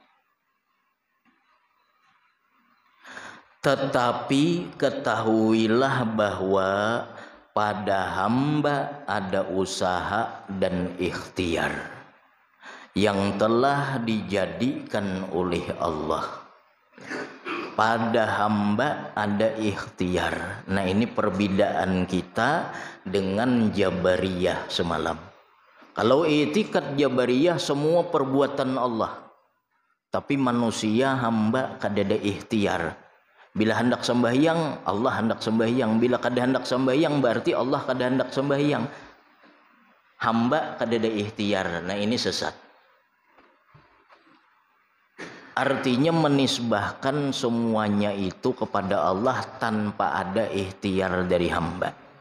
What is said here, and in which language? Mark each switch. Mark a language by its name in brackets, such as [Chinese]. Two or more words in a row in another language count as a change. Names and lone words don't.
[Indonesian] Tetapi ketahuilah bahwa pada hamba ada usaha dan ikhtiar yang telah dijadikan oleh Allah. Pada hamba ada ikhtiar. Nah, ini perbedaan kita dengan Jabariyah semalam. Kalau i'tikad Jabariyah semua perbuatan Allah, tapi manusia hamba kadada ikhtiar. Bila hendak sembahyang, Allah hendak sembahyang. Bila kada hendak sembahyang, berarti Allah kada hendak sembahyang. Hamba kadada ikhtiar. Nah, ini sesat. Artinya menisbahkan semuanya itu kepada Allah tanpa ada ikhtiar dari hamba.